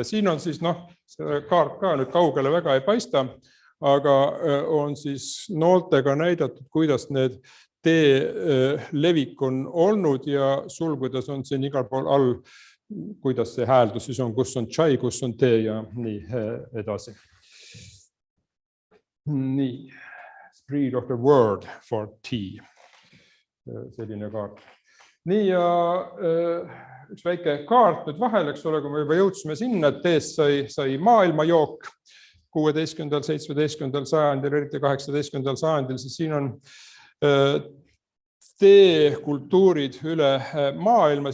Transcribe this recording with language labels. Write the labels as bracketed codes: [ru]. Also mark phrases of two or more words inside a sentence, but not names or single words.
[et] Siin on siis, see kaart ka nüüd kaugele väga ei paista, aga on siis nooltega näidatud, kuidas need tee levik on olnud ja sulgudes on siin igal pool all, kuidas see hääldus siis on, kus on chai, kus on tee ja nii edasi. Nii, [en] spread of the word for tea. [et] Selline kaart. Nii ja üks väike kaart nüüd vahel, eks ole, kui me juba jõudsime sinna, et teest sai maailmajook 16. 17. sajandil, eriti 18. sajandil, siis siin on teekultuurid üle maailma.